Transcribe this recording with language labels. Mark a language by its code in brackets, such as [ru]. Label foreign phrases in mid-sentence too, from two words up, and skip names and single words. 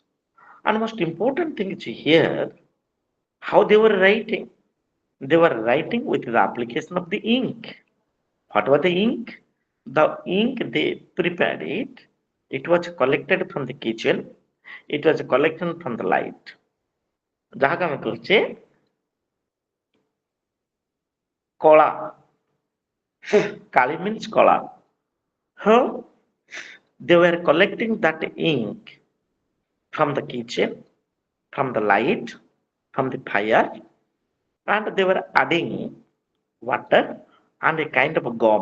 [en] And most important thing is here how they were writing. They were writing with the application of the ink. What was the ink? The ink they prepared it. It was collected from the kitchen. It was collected from the light. [or] ଯାହାକୁ ଆମେ କହୁଛେ କଳା. [en] Kali means କଳା. How they were collecting that ink from the kitchen, from the light, from the fire, and they were adding water and a kind of a gum.